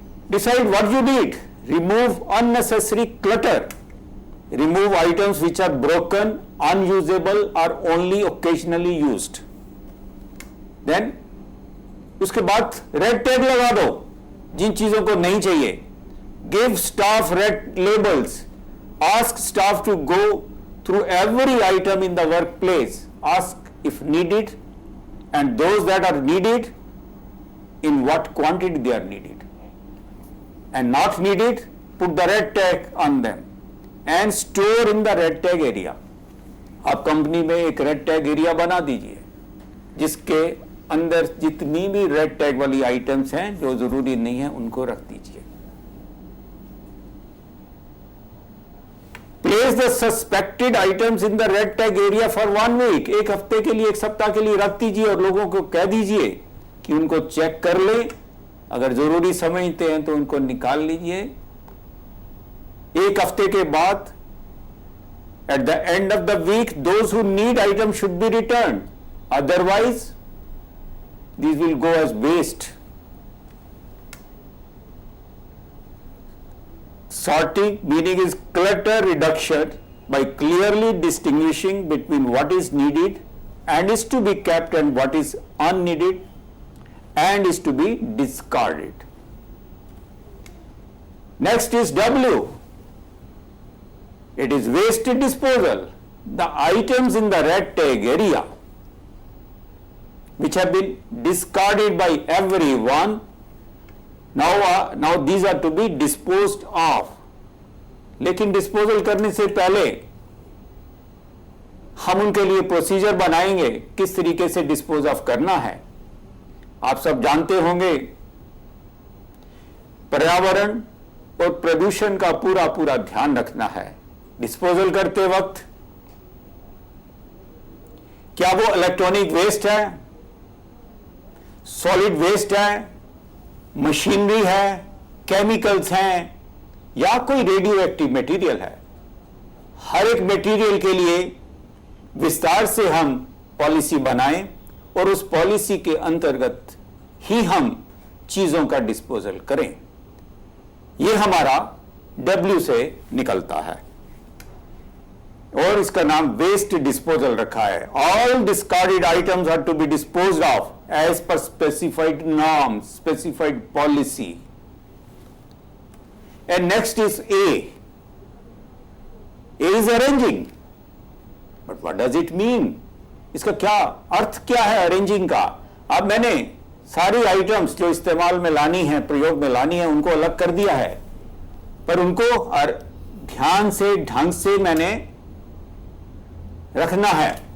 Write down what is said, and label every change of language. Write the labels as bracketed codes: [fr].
[en] Decide what you need, remove unnecessary clutter, remove items which are broken, unusable और only occasionally used. [hi] Then उसके बाद red tag लगा दो जिन चीजों को नहीं चाहिए। [en] Give staff red labels, ask staff to go through every item in the work place, ask if needed and those that are needed in what quantity they are needed, and not needed put the red tag on them and store in the red tag area। [hi] आप company में एक red tag area बना दीजिए जिसके अंदर जितनी भी red tag वाली आइटम्स हैं जो जरूरी नहीं है उनको रख दीजिए। [en] place the suspected items in the red tag area for 1 week, [hi] एक हफ्ते के लिए, एक सप्ताह के लिए रख दीजिए और लोगों को कह दीजिए कि उनको चेक कर ले, अगर जरूरी समझते हैं तो उनको निकाल लीजिए। एक हफ्ते के बाद [en] At the end of the week those who need item should be return, otherwise these will go as waste। Sorting meaning is clutter reduction by clearly distinguishing between what is needed and is to be kept and what is unneeded and is to be discarded। Next is W, it is waste disposal। The items in the red tag area which have been discarded by everyone, now these are to be disposed of। [hi] लेकिन disposal करने से पहले हम उनके लिए procedure बनाएंगे किस तरीके से डिस्पोज ऑफ करना है। आप सब जानते होंगे पर्यावरण और प्रदूषण का पूरा पूरा ध्यान रखना है डिस्पोजल करते वक्त। क्या वो इलेक्ट्रॉनिक वेस्ट है, सॉलिड वेस्ट है, मशीनरी है, केमिकल्स हैं या कोई रेडियो एक्टिव मटेरियल है, हर एक मटेरियल के लिए विस्तार से हम पॉलिसी बनाएं और उस पॉलिसी के अंतर्गत ही हम चीजों का डिस्पोजल करें। यह हमारा W से निकलता है और इसका नाम वेस्ट डिस्पोजल रखा है। [en] All discarded items are to be disposed of as per specified norms, specified policy। And next is A। A is arranging, but what does it mean? [hi] इसका क्या अर्थ क्या है अरेंजिंग का? अब मैंने सारी आइटम्स जो इस्तेमाल में लानी है, प्रयोग में लानी है, उनको अलग कर दिया है, पर उनको ध्यान से, ढंग से मैंने रखना है।